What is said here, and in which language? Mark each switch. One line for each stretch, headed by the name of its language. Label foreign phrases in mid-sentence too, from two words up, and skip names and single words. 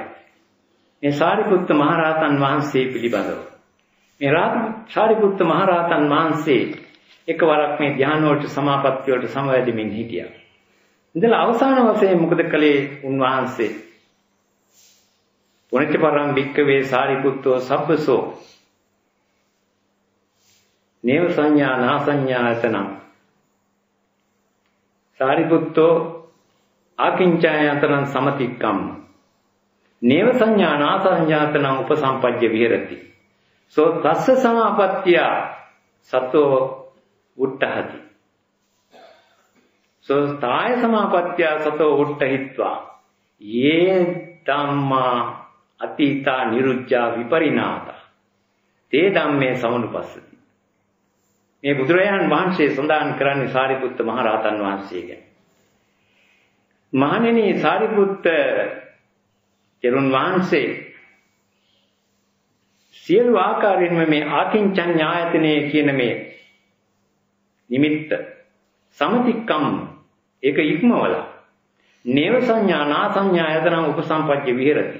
Sinhala: මේ සාරිපුත්ත මහරහතන් වහන්සේ පිළිබඳව. මේ සාරිපුත්ත මහරහතන් වහන්සේ එකවරක් මේ ධ්‍යාන වලට සමාපatti වලට සමවැදෙමින් හිටියා. ඉඳලා අවසාන වශයෙන් මොකද කළේ උන්වහන්සේ?
Pali: පුණ්‍ය පරම් වික්කවේ සාරිපුත්තෝ සබ්බසෝ නේව සංඥා නාසඤ්ඤායතනං සාරිපුත්තෝ ආකින්චායතනං සමතික්කම් නේව සංඥා නාසඤ්ඤායතනං උපසම්පජ්ජ විහෙරති සෝ තස්ස සමාපත්තිය සතෝ උට්ඨහති. සෝස්තාය සමාපත්‍ය සතෝ උට්ඨහිත්වා යේ ධම්මා අතීතා නිරුද්ධා විපරිණාතා තේ ධම්මේ සමනුපස්සති.
Sinhala: මේ බුදුරජාණන් වහන්සේ සඳහන් කරන්නේ සාරිපුත්ත මහ රහතන් වහන්සේ ගැන. මහණෙනි සාරිපුත්ත තෙරුන් වහන්සේ සියලු ආකාරයෙන්ම මේ ආකින්චඤ්ඤායතනයේ කියන මේ නිමිත්ත සමතික්කම් ඒක ඉක්මවලා නේව සංඥා නා සංඥායතන
Pali: උපසම්පජ්ජ විහෙරති.